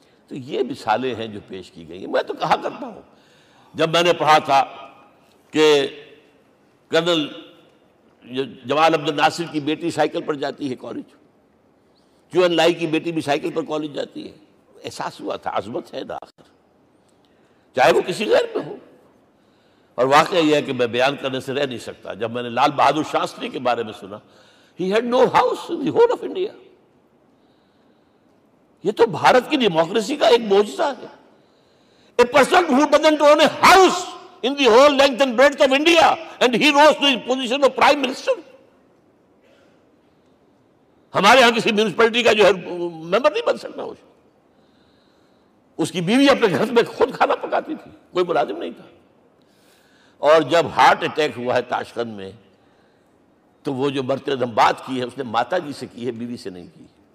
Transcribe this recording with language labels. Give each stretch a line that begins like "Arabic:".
Urdu: تو یہ مثالیں ہیں جو پیش کی گئی ہیں. میں تو کہا کرتا ہوں، جب میں نے پڑھا تھا کہ کرنل جمال عبد الناصر کی بیٹی سائیکل پر جاتی ہے کالج، کیو این لائی کی بیٹی بھی سائیکل پر کالج جاتی ہے، احساس ہوا تھا عظمت ہے نا آخر، چاہے وہ کسی غیر میں ہو. اور واقعہ یہ ہے کہ میں بیان کرنے سے رہ نہیں سکتا. جب میں نے لال بہادر شاستری کے بارے میں سنا،
English: he had no house in the whole of India.
Urdu: یہ تو بھارت کی ڈیموکریسی کا ایک معجزہ ہے.
English: A person who doesn't own a house in the whole length and breadth of India and he rose to the position of prime minister.
Urdu: ہمارے ہاں کسی میونسپلٹی کا جو ہے ممبر نہیں بن سکتا. اس کی بیوی اپنے گھر میں خود کھانا پکاتی تھی، کوئی ملازم نہیں تھا. اور جب ہارٹ اٹیک ہوا ہے تاشقند میں، تو وہ جو مرتے دم بات کی ہے اس نے ماتا جی سے کی ہے، بیوی سے نہیں کی.